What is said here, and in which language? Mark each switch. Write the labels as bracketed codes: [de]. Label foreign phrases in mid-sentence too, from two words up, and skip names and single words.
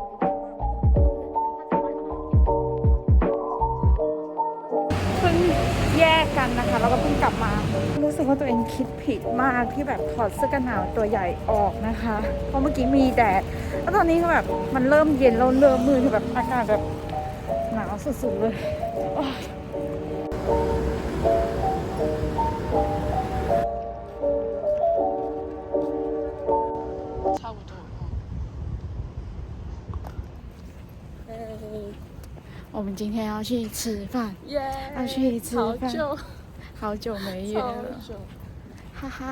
[th] ยแยกกันนะคะแล้วก็เพิ่งกลับมา รู้สึกว่าตัวเองคิดผิดมากที่แบบถอดเสื้อกันหนาวตัวใหญ่ออกนะคะ เพราะเมื่อกี้มีแดดแล้วตอนนี้ก็แบบมันเริ่มเย็นแล้วเริ่มมืดคือแบบอากาศแบบหนาวสุดๆเลยโอ้ย差不多。 [zh] 我们今天要去吃饭，要去吃饭，好久没约了，哈哈。